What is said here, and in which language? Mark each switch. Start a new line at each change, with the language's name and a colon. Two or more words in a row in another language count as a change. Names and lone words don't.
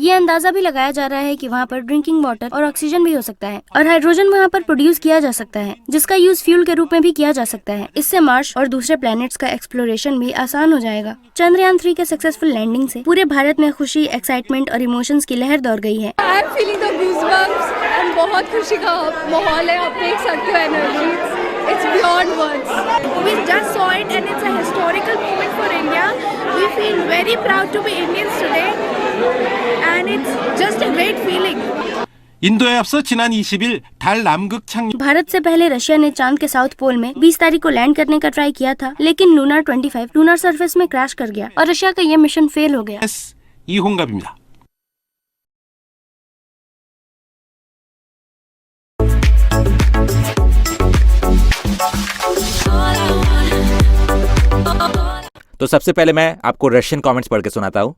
Hindi: ये अंदाजा भी लगाया जा रहा है कि वहाँ पर
English: drinking water
Hindi: और ऑक्सीजन भी हो सकता है और हाइड्रोजन वहाँ पर प्रोड्यूस किया जा सकता है, जिसका यूज फ्यूल के रूप में भी किया जा सकता है। इससे मार्स और दूसरे प्लैनेट्स का एक्सप्लोरेशन भी आसान हो जाएगा। चंद्रयान 3 के
English: successful landing
Hindi: से पूरे भारत में खुशी, एक्साइटमेंट और इमोशंस की लहर दौड़ गई है।
English: I am feeling the goosebumps and
Hindi: बहुत खुशी का माहौल है। आप देख सकते हो एनर्जी,
English: it's beyond words. We just saw it and it's a historical moment for India. We feel very proud to be Indians today and it's just a great feeling.
Korean: 인도에 앞서 지난 20일 달 남극 착륙
Hindi: भारत से पहले रशिया ने चांद के
English: south pole
Hindi: में 20 तारीख को लैंड करने का ट्राई किया था, लेकिन लूनर 25
English: lunar surface
Hindi: में क्रैश कर गया और रशिया का ये मिशन फेल हो गया।
Korean: 이홍갑입니다.
Hindi: तो सबसे पहले मैं आपको
English: Russian comments
Hindi: पढ़ के सुनाता हूँ।